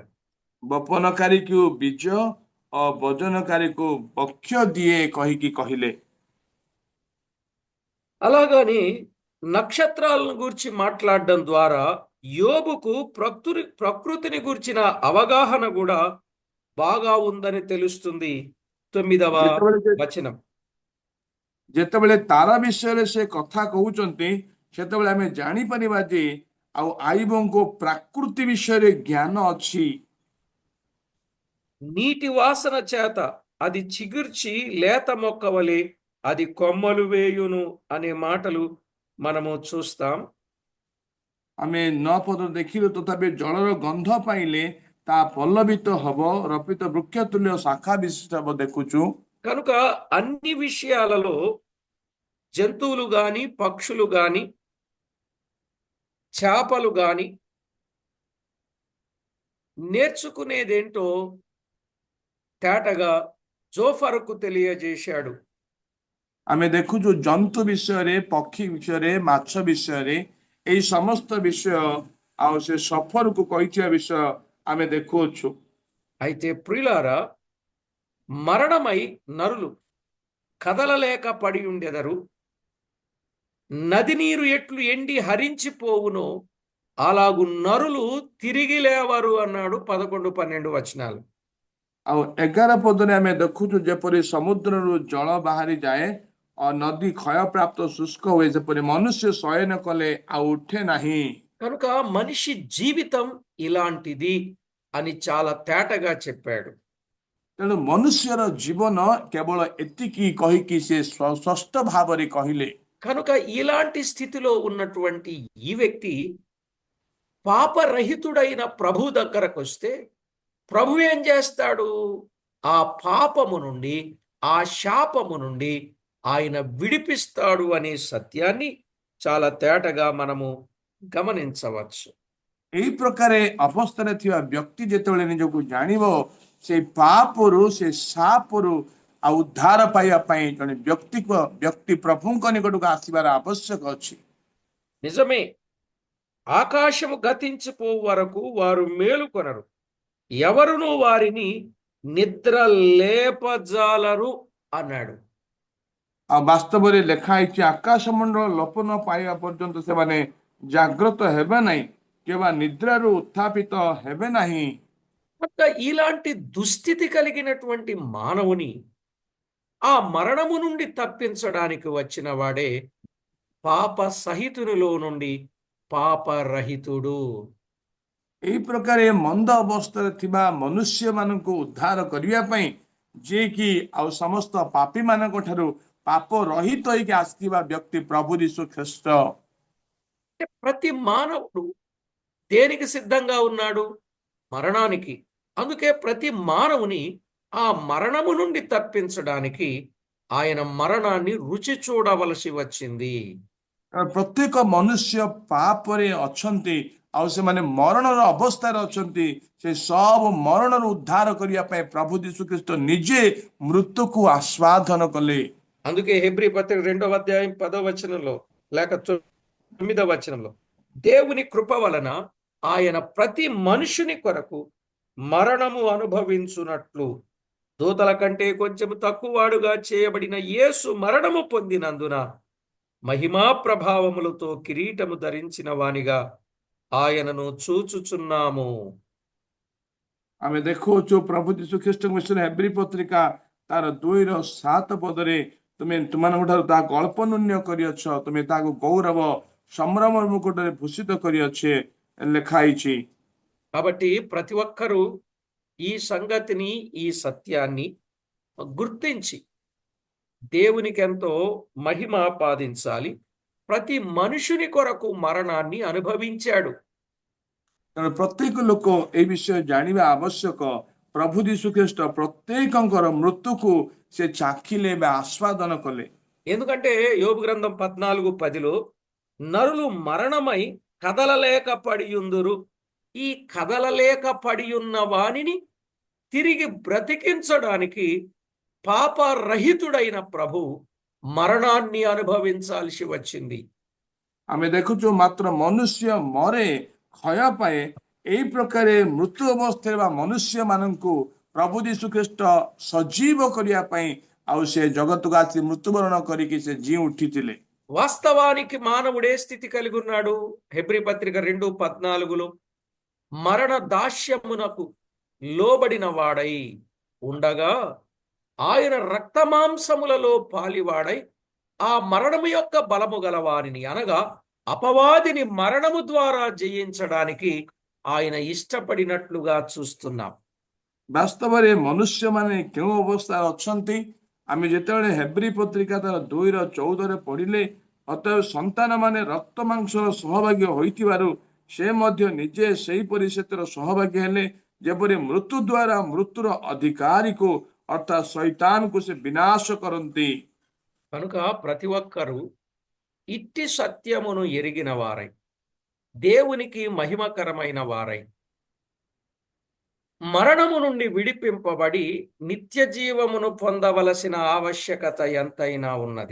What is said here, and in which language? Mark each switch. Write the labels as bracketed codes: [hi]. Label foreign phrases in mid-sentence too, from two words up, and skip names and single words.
[or] ବପନକାରୀକୁ ବୀଜ ଓ ଭୋଜନକାରୀକୁ ବକ୍ଷ ଦିଏ କହିକି କହିଲେ। [te] అలాగని నక్షత్రాలను గురించి మాట్లాడడం ద్వారా యోబుకు ప్రకృతిని గురించిన అవగాహన కూడా బాగా ఉందని తెలుస్తుంది. 9వ వచనం. [or] ଯେତେବେଳେ ତାରା ବିଷୟରେ ସେ କଥା କହୁଛନ୍ତି, ସେତେବେଳେ ଆମେ ଜାଣିପାରିବା ଯେ ଆଉ ଆଇବଙ୍କୁ ପ୍ରକୃତି ବିଷୟରେ ଜ୍ଞାନ ଅଛି। [te] నీటి వాసన చేత అది చిగుర్చి లేత మొక్క వలె అది కొమ్మలు వేయును అనే మాటలు మనము చూస్తాం. [or] ଆମେ 9 ପଦ ଦେଖିଲୁ, ତଥାପି ଜଳର ଗନ୍ଧ ପାଇଲେ ତା ପଲ୍ଲବିତ ହବ, ରପିତ ବୃକ୍ଷ ତୁଲ୍ୟ ଶାଖା ବିଶିଷ୍ଟ ହବ ଦେଖୁଛୁ। [te] కనుక అన్ని విషయాలలో జంతువులు గాని పక్షులు గాని చేపలు గాని నేర్చుకునేదేంటో తేటగా జోఫరుకు తెలియజేశాడు. [or] ଆମେ ଦେଖୁଛୁ ଜନ୍ତୁ ବିଷୟରେ, ପକ୍ଷୀ ବିଷୟରେ, ମାଛ ବିଷୟରେ, ଏଇ ସମସ୍ତ ବିଷୟ ଆଉ ସେ ସଫରକୁ କହିଥିବା ବିଷୟ ଆମେ ଦେଖୁଅଛୁ। [te] అయితే ప్రియులారా, మరణమై నరులు కదలలేక పడి ఉండెదరు, నది నీరు ఎట్లు ఎండి హరించిపోవునో అలాగు నరులు తిరిగి లేవరు అన్నాడు 11, 12 వచనాలు. [or] ଆଉ 11 ପଦରେ ଆମେ ଦେଖୁଛୁ ଯେପରି ସମୁଦ୍ରରୁ ଜଳ ବାହାରି ଯାଏ ଓ ନଦୀ କ୍ଷୟପ୍ରାପ୍ତ ଶୁଷ୍କ ହୁଏ, ଯେପରି ମନୁଷ୍ୟ ଶୟନ କଲେ ଆଉ ଉଠେ ନାହିଁ। [te] కనుక మనిషి జీవితం ఇలాంటిది అని చాలా తేటగా చెప్పాడు. [or] ତେଣୁ ମନୁଷ୍ୟର ଜୀବନ କେବଳ ଏତିକି କହିକି ସେ ସ୍ପଷ୍ଟ ଭାବରେ କହିଲେ। [te] కనుక ఇలాంటి స్థితిలో ఉన్నటువంటి ఈ వ్యక్తి పాపరహితుడైన ప్రభు దగ్గరకు వస్తే ప్రభు ఏం చేస్తాడు? ఆ పాపము నుండి, ఆ శాపము నుండి ఆయన విడిపిస్తాడు అనే సత్యాన్ని చాలా తేటగా మనము గమనించవచ్చు. [or] এই ପ୍ରକାରେ ଅବସ୍ଥାରେ ଥିବା ବ୍ୟକ୍ତି ଯେତେବେଳେ ନିଜକୁ ଜାଣିବ, ସେ ପାପରୁ ସେ ସାପରୁ ଆଉ ଉଦ୍ଧାର ପାଇବା ପାଇଁ ଜଣେ ବ୍ୟକ୍ତି ପ୍ରଭୁଙ୍କ ନିକଟକୁ ଆସିବାର ଆବଶ୍ୟକ ଅଛି। [te] నిజమే, ఆకాశము గతించిపోవు వరకు వారు మేలుకొనరు, ఎవరును వారిని నిద్ర లేపజాలరు అన్నాడు. [or] ଆଉ ବାସ୍ତବରେ ଲେଖା ହେଇଛି, ଆକାଶ ମଣ୍ଡଳ ଲୋପ ନ ପାଇବା ପର୍ଯ୍ୟନ୍ତ ସେମାନେ ଜାଗ୍ରତ ହେବେ ନାହିଁ, କିମ୍ବା ନିଦ୍ରାରୁ ଉତ୍ଥାପିତ ହେବେ ନାହିଁ। [te] కనుక ఇలాంటి దుస్థితి కలిగినటువంటి మానవుని ఆ మరణము నుండి తప్పించడానికి వచ్చిన వాడే పాప సహితునిలో నుండి పాపరహితుడు. [or] ଏହି ପ୍ରକାର ମନ୍ଦ ଅବସ୍ଥାରେ ଥିବା ମନୁଷ୍ୟମାନଙ୍କୁ ଉଦ୍ଧାର କରିବା ପାଇଁ, ଯିଏକି ଆଉ ସମସ୍ତ ପାପୀମାନଙ୍କ ଠାରୁ ପାପ ରହିତ ହେଇକି ଆସିଥିବା ବ୍ୟକ୍ତି ପ୍ରଭୁ ଯୀଶୁ ଖ୍ରୀଷ୍ଟ। [te] అంటే ప్రతి మానవుడు దేనికి సిద్ధంగా ఉన్నాడు? మరణానికి. అందుకే ప్రతి మానవుని ఆ మరణము నుండి తప్పించడానికి ఆయన మరణాన్ని రుచి చూడవలసి వచ్చింది. [or] ପ୍ରତ୍ୟେକ ମନୁଷ୍ୟ ପାପରେ ଅଛନ୍ତି, ଆଉ ସେମାନେ ମରଣର ଅବସ୍ଥାରେ ଅଛନ୍ତି। ସେ ସବୁ ମରଣରୁ ଉଦ୍ଧାର କରିବା ପାଇଁ ପ୍ରଭୁ ଯୀଶୁ ଖ୍ରୀଷ୍ଟ ନିଜେ ମୃତ୍ୟୁକୁ ଆସ୍ୱାଦନ କଲେ। [te] అందుకే హెబ్రీ పత్రిక 2వ అధ్యాయం 10వ వచనంలో లేక 9వ వచనంలో దేవుని కృప వలన ఆయన ప్రతి మనుషుని కొరకు మరణము అనుభవించున్నట్లు దూతల కంటే కొంచెం తక్కువవాడుగా చేయబడిన యేసు మరణము పొందినందున మహిమా ప్రభావములతో కిరీటము ధరించిన వానిగా ఆయనను చూచుచున్నాము. [or] ଆମେ ଦେଖୁଛୁ ପ୍ରଭୁ ଯୀଶୁ ଖ୍ରୀଷ୍ଟଙ୍କ ବିଷୟରେ ହେବ୍ରୀ ପତ୍ରିକା ତାର 2:7 ପଦରେ, ତୁମେ ତୁମାନଙ୍କ ଠାରୁ ତାହାକୁ ଅଳ୍ପ ନ୍ୟୁନ କରିଅଛ, ତୁମେ ତାହାକୁ ଗୌରବ ସମ୍ଭ୍ରମ ମୁକୁଟରେ ଭୂଷିତ କରିଅଛେ ଲେଖା ହେଇଛି। [te] కాబట్టి ప్రతి ఒక్కరూ ఈ సంగతిని, ఈ సత్యాన్ని గుర్తించి దేవునికి ఎంతో మహిమ ఆపాదించాలి. ప్రతి మనుషుని కొరకు మరణాన్ని అనుభవించాడు. [or] ତେଣୁ ପ୍ରତ୍ୟେକ ଲୋକ ଏ ବିଷୟ ଜାଣିବା ଆବଶ୍ୟକ। ପ୍ରଭୁ ଯୀଶୁ ଖ୍ରୀଷ୍ଟ ପ୍ରତ୍ୟେକଙ୍କର ମୃତ୍ୟୁକୁ ସେ ଚାଖିଲେ ବା ଆସ୍ୱାଦନ କଲେ। [te] ఎందుకంటే యోబు గ్రంథం 14:10లో నరులు మరణమై కదలలేక పడియుందురు, ఈ కదలలేక పడియున్న వానిని తిరిగి బ్రతికించడానికి పాపరహితుడైన ప్రభు మరణాన్ని అనుభవించాల్సి వచ్చింది. [or] ଆମେ ଦେଖୁଛୁ ମାତ୍ର ମନୁଷ୍ୟ ମରେ, କ୍ଷୟ ପାଏ। ଏହି ପ୍ରକାରେ ମୃତ୍ୟୁ ଅବସ୍ଥାରେ ବା ମନୁଷ୍ୟମାନଙ୍କୁ ପ୍ରଭୁ ଯୀଶୁ ଖ୍ରୀଷ୍ଟ ସଜୀବ କରିବା ପାଇଁ ଆଉ ସେ ଜଗତକୁ ଆସି ମୃତ୍ୟୁବରଣ କରିକି ସେ ଜୀ ଉଠିଥିଲେ। [te] వాస్తవానికి మానవుడే స్థితి కలిగి ఉన్నాడు. హెబ్రీ పత్రిక 2:14లో మరణ దాస్యమునకు లోబడిన వాడై ఉండగా ఆయన రక్తమాంసములలో పాలివాడై ఆ మరణము యొక్క బలము గల వారిని అనగా అపవాదిని మరణము ద్వారా జయించడానికి ఆయన ఇష్టపడినట్లుగా చూస్తున్నాం. [or] ବାସ୍ତବରେ ମନୁଷ୍ୟମାନେ କେଉଁ ଅବସ୍ଥାରେ ଅଛନ୍ତି? ଆମେ ଯେତେବେଳେ ହେବ୍ରୀ ପତ୍ରିକା ତାର 2:14 ପଢିଲେ, ଅତଏବ ସନ୍ତାନମାନେ ରକ୍ତ ମାଂସର ସହଭାଗୀ ହୋଇଥିବାରୁ ସେ ମଧ୍ୟ ନିଜେ ସେହିପରି ସେଥିର ସହଭାଗୀ ହେଲେ, ଯେପରି ମୃତ୍ୟୁ ଦ୍ୱାରା ମୃତ୍ୟୁର ଅଧିକାରୀକୁ ଅର୍ଥାତ୍ ଶୈତାନକୁ ସେ ବିନାଶ କରନ୍ତି। [te] కనుక ప్రతి ఒక్కరూ ఇట్టి సత్యమును ఎరిగిన వారై దేవునికి మహిమకరమైన వారై మరణము నుండి విడిపింపబడి నిత్య జీవమును పొందవలసిన ఆవశ్యకత ఎంతైనా ఉన్నది.